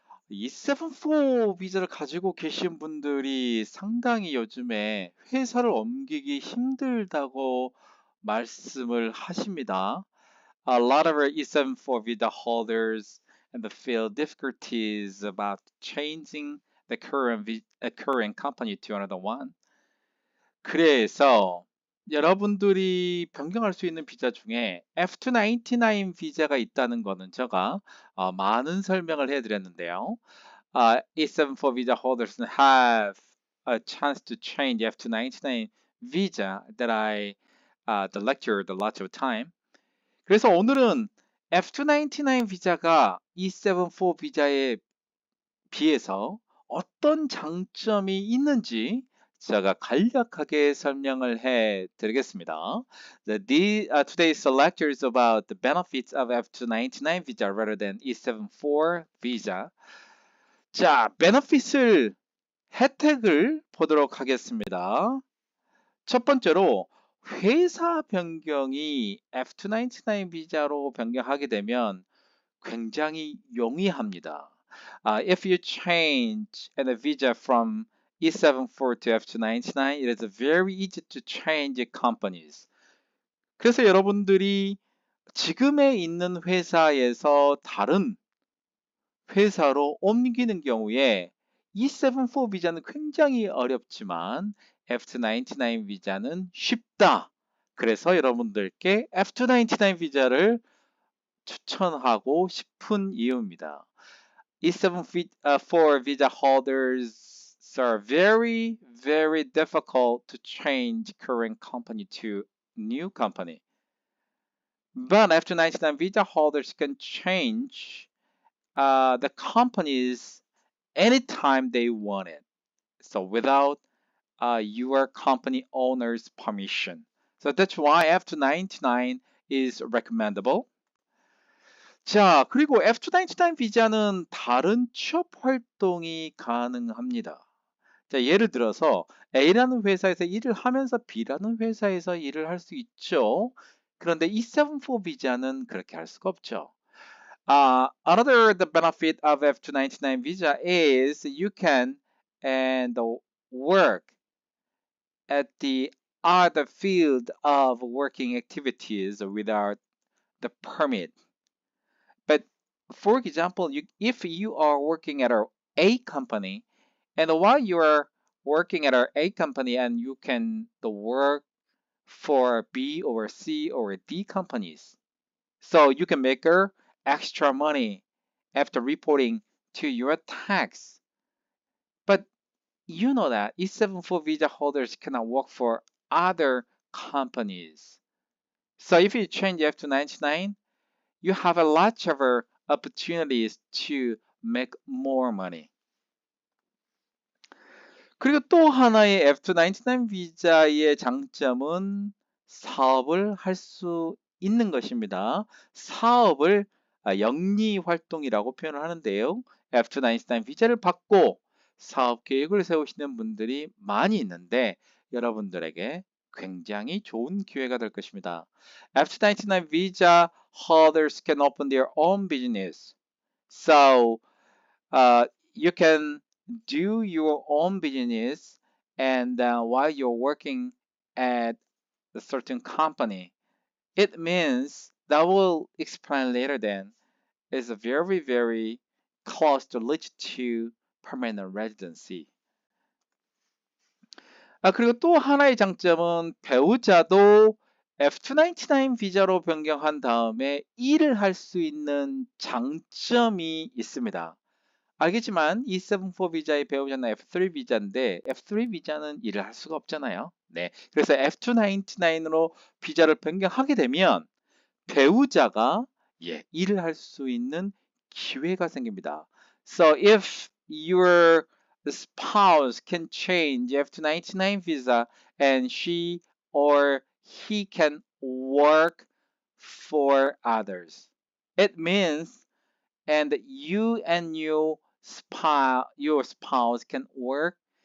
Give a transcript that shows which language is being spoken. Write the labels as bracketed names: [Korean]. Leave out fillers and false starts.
[Korean] 이 7-4 비자를 가지고 계신 분들이 상당히 요즘에 회사를 옮기기 힘들다고 말씀을 하십니다. [English] A lot of our E74 visa holders and feel difficulties about changing the current company to another one. [Korean] 그래서 여러분들이 변경할 수 있는 비자 중에 F299 비자가 있다는 거는 제가 많은 설명을 해드렸는데요. [English] E74 visa holders have a chance to change F299 visa that I lectured a lot of time. [Korean] 그래서 오늘은 F299 비자가 E74 비자에 비해서 어떤 장점이 있는지 제가 간략하게 설명을 해 드리겠습니다. [English] Today's lecture is about the benefits of F299 visa rather than E74 visa. [Korean] 자, benefit을 혜택을 보도록 하겠습니다. 첫 번째로 회사 변경이 F299 비자로 변경하게 되면 굉장히 용이합니다. [English] If you change a visa from E74 to F299, it is very easy to change companies. [Korean] 그래서 여러분들이 지금에 있는 회사에서 다른 회사로 옮기는 경우에 E74 비자는 굉장히 어렵지만 F299 비자는 쉽다. 그래서 여러분들께 F299 비자를 추천하고 싶은 이유입니다. [English] E74 visa holders are very, very difficult to change current company to new company. But F299 visa holders can change the companies anytime they want it. So without your company owner's permission. So that's why F299 is recommendable. [Korean] 자, 그리고 F299 비자는 다른 취업 활동이 가능합니다. 자, 예를 들어서 A라는 회사에서 일을 하면서 B라는 회사에서 일을 할 수 있죠. 그런데 E74 비자는 그렇게 할 수가 없죠. [English] Another the benefit of F299 visa is you can and work at the other field of working activities without the permit. But for example, if you are working at A company, and while you are working at A company and you can work for B or C or D companies, so you can make extra money after reporting to your tax. But you know that E74 visa holders cannot work for other companies. So if you change F299, you have a lot of opportunities to make more money. [Korean] 그리고 또 하나의 F299 비자의 장점은 사업을 할 수 있는 것입니다. 사업을 영리 활동이라고 표현을 하는데요. F299 비자를 받고 사업 계획을 세우시는 분들이 많이 있는데 여러분들에게 굉장히 좋은 기회가 될 것입니다. [English] F299 visa holders can open their own business. So you can do your own business and while you're working at a certain company. It means that will explain later then is very, very close to reach to permanent residency. [Korean] 그리고 또 하나의 장점은 배우자도 F299 비자로 변경한 다음에 일을 할 수 있는 장점이 있습니다. 알겠지만 E74 비자의 배우자는 F3 비자인데 F3 비자는 일을 할 수가 없잖아요. 네, 그래서 F299으로 비자를 변경하게 되면 배우자가 일을 할 수 있는 기회가 생깁니다. [English] So if your spouse can change F299 visa and she or he can work for others, it means and you and your spouse can work